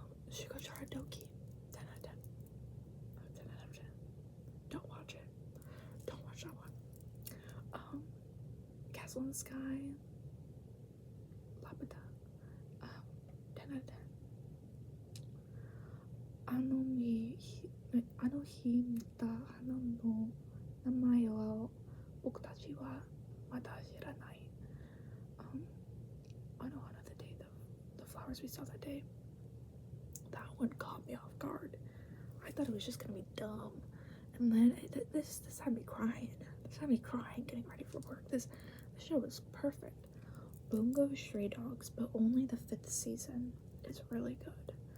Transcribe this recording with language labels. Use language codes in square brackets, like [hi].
[en] Shugochara Doki, 10 out of 10. 10 out of 10. Don't watch it. Don't watch that one. Castle in the Sky, Laputa, 10 out of 10. [ja] あの日見た花の名前は僕たちはまだ知らない。 [en] I know another day, the flowers we saw that day. That one caught me off guard. I thought it was just gonna be dumb, and then this had me crying. This had me crying, getting ready for work. This show was perfect. Bungo Stray Dogs, but only the 5th season is really good.